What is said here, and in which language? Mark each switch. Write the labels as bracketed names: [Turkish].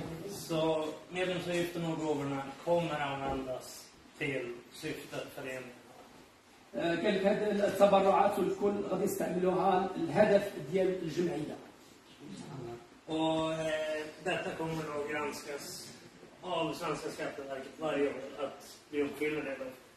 [Swedish] Så medlemsavgifterna och gåvorna kommer användas till syftet föreningen. [Arabic] كذلك هذه التبرعات والكل غادي يستعملوها الهدف ديال الجمعية. [Swedish] Och detta kommer att granskas av Svenska Skatteverket varje år att vi uppfyller det.